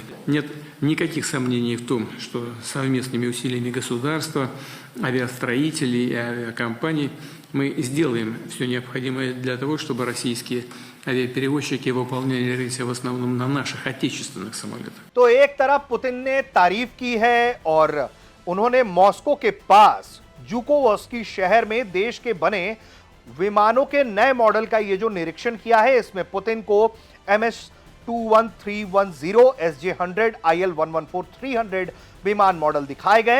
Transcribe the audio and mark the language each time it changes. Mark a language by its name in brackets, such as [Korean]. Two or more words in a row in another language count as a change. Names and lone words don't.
[Russian] Нет никаких сомнений в том, что совместными усилиями государства, авиастроителей и авиакомпаний мы сделаем все необходимое для того, чтобы российские авиаперевозчики выполняли рейсы в основном на наших отечественных самолетах. [Hindi] तो एक तरफ पुतिन ने तारीफ की है और उन्होंने मॉस्को के पास जूकोवस्की शहर में देश के बने विमानों के नए मॉडल का ये जो निरीक्षण किया है, इसमें पुतिन को MS-21310, SJ-100, IL-114-300 विमान मॉडल दिखाए गए।